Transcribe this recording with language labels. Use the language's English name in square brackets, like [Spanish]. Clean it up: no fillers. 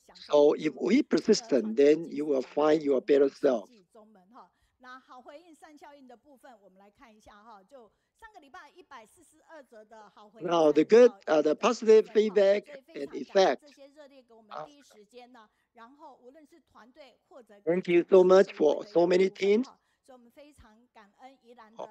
[English] So if we persistent, then you will find your better self. [Chinese] 那好回应善效应的部分，我们来看一下哈，就上个礼拜142则的好回应。 [English] Now the good, the positive feedback and effect. [Chinese] 这些热烈给我们第一时间呢，然后无论是团队或者 [English] Thank you so much for so many teams. [Chinese] 所以我们非常感恩宜兰的